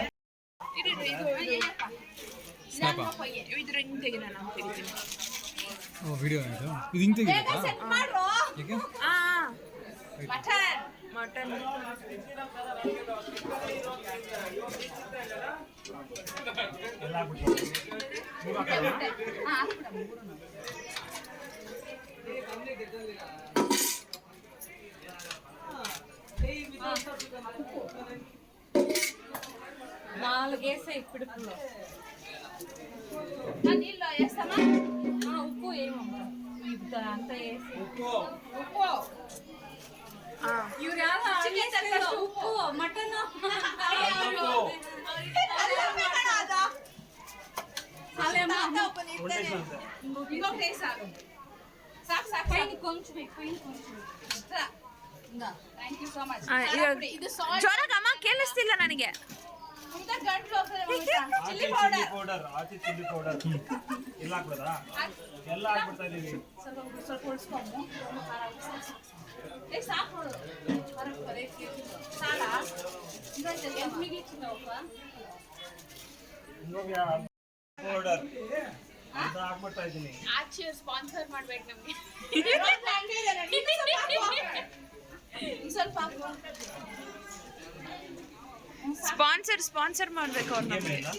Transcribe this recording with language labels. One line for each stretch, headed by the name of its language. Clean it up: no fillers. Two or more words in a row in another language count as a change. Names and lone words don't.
Kannada: ಇದು ರಿಂಗ್ ತೆಗಿ, ನಾನು ತೆಗಿತೀನಿ. ಸೆಟ್ ಮಾಡ್ರು ಮಟನ್ ಎಲ್ಲ ಹಾಕ್ಬಿಟ್ಟು
Telugu: నాలుగేసే ఇప్పుడు నీళ్ళు వేస్తామా ఉప్పు ఏమమ్మా ఇప్పుడు అంతా వేసి ఉప్పు
Kannada: ಇವ್ರು ಯಾರು ಉಪ್ಪು ಮಟನ್
Telugu: ఇంకొకటి సాగు సాకు సాకు పైన కొంచెం పైన కొంచెం
English: thank you so much ಇದು
Kannada: ಜೋರಾಗಮ್ಮ ಕೇಳಿಸ್ತಿಲ್ಲ ನನಗೆ ಇಂತ ಗಂಟ್ಲು ಚಿಲ್ಲಿ ಚಿಲ್ಲಿ ಪೌಡರ್ ಪೌಡರ್ ಆಚೆ
English: chilli powder
Kannada: ಎಲ್ಲ ಹಾಕ್ಬೋದಾ ಎಲ್ಲ ಹಾಕ್ಬಿಡ್ತಾ ಇದೀವಿ ಸ್ವಲ್ಪ ಉಳಿಸ್ಕೊಂಡು ಸಾಕು ನೋಡು ಸಾಲ
Telugu: ఎంత మిగిలిచ్చినావప్ప
Kannada: ಇನ್ನೊಂದು ಪೌಡರ್ ಅಂತ ಹಾಕ್ಬಿಡ್ತಾ ಇದ್ದೀನಿ ಆಚೆ ಸ್ಪಾನ್ಸರ್ ಮಾಡ್ಬೇಕು ನಮಗೆ ಸ್ವಲ್ಪ ಸ್ಪಾನ್ಸರ್ ಮಾಡ್ಬೇಕು ಅವ್ರು ನಮಗೆ